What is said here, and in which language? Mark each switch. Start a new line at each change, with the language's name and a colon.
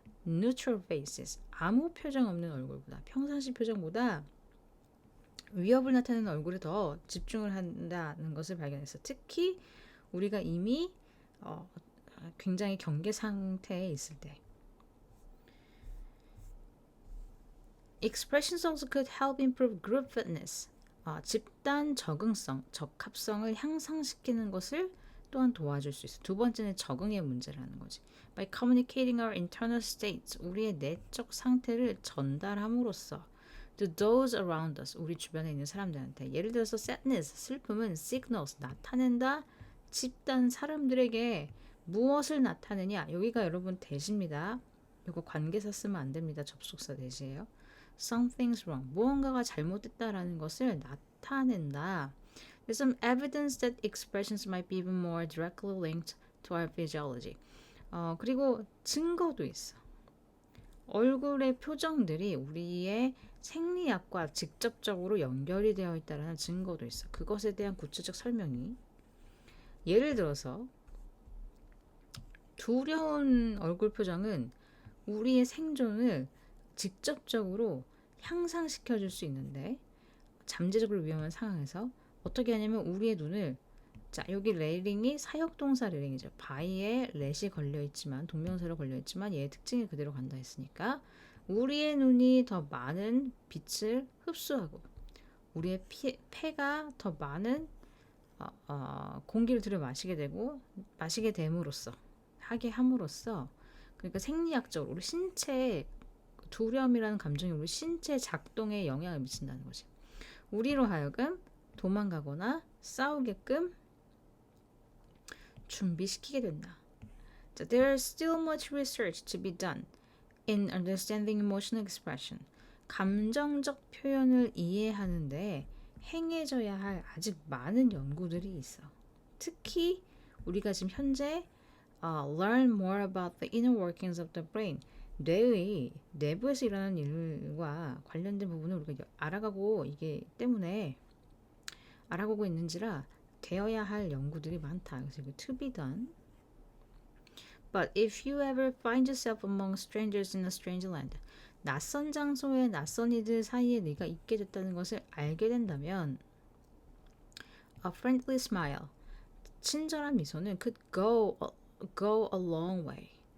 Korean: neutral faces, 아무 표정 없는 얼굴보다, 평상시 표정보다 위협을 나타내는 얼굴에 더 집중을 한다는 것을 발견했어. 특히 우리가 이미 굉장히 경계 상태에 있을 때.
English: Expressions also could help improve group fitness.
Korean: 집단 적응성, 적합성을 향상시키는 것을 또한 도와줄 수 있어. 두 번째는 적응의 문제라는 거지.
English: By communicating our internal states,
Korean: 우리의 내적 상태를 전달함으로써
English: to those around us,
Korean: 우리 주변에 있는 사람들한테. 예를 들어서 sadness, 슬픔은 signals, 나타낸다. 집단 사람들에게 무엇을 나타내냐? 여기가 여러분 대시입니다. 이거 관계사 쓰면 안 됩니다. 접속사 대시예요.
English: Something's wrong,
Korean: 무언가가 잘못됐다라는 것을 나타낸다.
English: There's some evidence that expressions might be even more directly linked to our physiology.
Korean: 그리고 증거도 있어. 얼굴의 표정들이 우리의 생리학과 직접적으로 연결이 되어 있다는 증거도 있어. 그것에 대한 구체적 설명이. 예를 들어서 두려운 얼굴 표정은 우리의 생존을 직접적으로 향상시켜 줄 수 있는데, 잠재적으로 위험한 상황에서 어떻게 하냐면 우리의 눈을, 자 여기 레일링이 사역동사 레일링이죠. 바위에 렛이 걸려있지만, 동명사로 걸려있지만 얘의 특징이 그대로 간다 했으니까 우리의 눈이 더 많은 빛을 흡수하고 우리의 폐가 더 많은 공기를 들여 마시게 되고, 마시게 됨으로써, 하게 함으로써, 그러니까 생리학적으로 우리 신체에 두려움이라는 감정이 우리 신체 작동에 영향을 미친다는 거지. 우리로 하여금 도망가거나 싸우게끔 준비시키게 된다.
English: So there is still much research to be done in understanding emotional expression.
Korean: 감정적 표현을 이해하는데 행해져야 할 아직 많은 연구들이 있어. 특히 우리가 지금 현재
English: learn more about the inner workings of the brain,
Korean: 뇌의 내부에서 일어나는 일과 관련된 부분을 우리가 알아가고, 이게 때문에 알아가고 있는지라 되어야 할 연구들이 많다.
English: 그래서 to be done. But if you ever find yourself among strangers in a strange land,
Korean: 낯선 장소에 낯선 이들 사이에 네가 있게 됐다는 것을 알게 된다면,
English: a friendly smile,
Korean: 친절한 미소는
English: could go a long way.